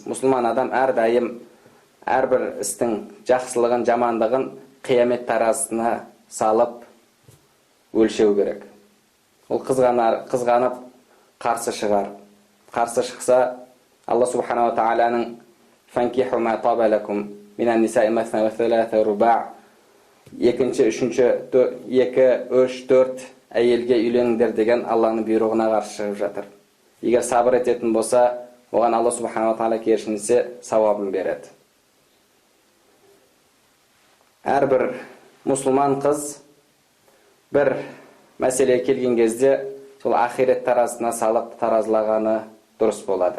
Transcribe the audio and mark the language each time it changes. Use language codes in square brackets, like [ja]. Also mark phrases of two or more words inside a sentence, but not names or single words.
[kk] Мұсылман адам әрдайым әрбір істің жақсылығын, жамандығын қиямет таразысына салып өлшеу керек. Ол қызғанып қарсы шығар. Қарсы шықса, Алла субханала тағаланың [ar] «فانكحوا ما طاب لكم من النساء مثنى وثلاث ورباع» [kk] екінші, үшінші, 2, 3, 4 әйелге үйленіңдер деген Алланың бұйрығына қарсы шығып жатыр. Егер сабыр ететін болса, оған Алла субханала тағала керісінше сауабын береді. Әрбір мұсылман қыз бір мәселе келген кезде сол ақирет таразысына салып таразылағаны дұрыс болады.